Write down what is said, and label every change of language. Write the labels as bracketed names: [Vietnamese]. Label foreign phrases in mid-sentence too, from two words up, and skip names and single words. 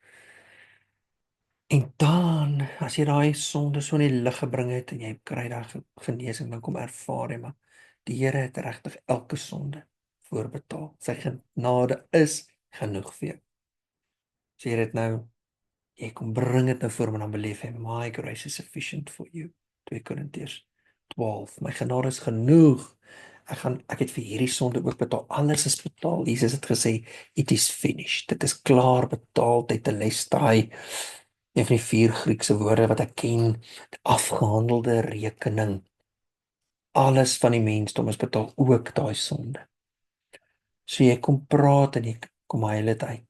[Afrikaans] En dan, as jy daai sonde so in die lig gebring het en jy kry daai genesing, dan kom ervaar jy maar die Here het regtig elke sonde voorbetaal. Sy genade is genoeg vir jou. Sê jy dit nou, jy kom bring dit nou voor hom en dan beleef hy, [English] my grace is sufficient for you. [Afrikaans] 2 Korintiërs 12. My genade is genoeg. Ek het vir hierdie sonde ook betaal. Alles is betaal. Jesus het gesê, [English] it is finished. [Afrikaans] Dit is klaar betaal. Tetelestai. Een van die 4 Griekse woorde wat ek ken, afgehandelde rekening. Alles van die mensdom is betaal, ook daai sonde. So jy kom praat en jy kom huil dit uit.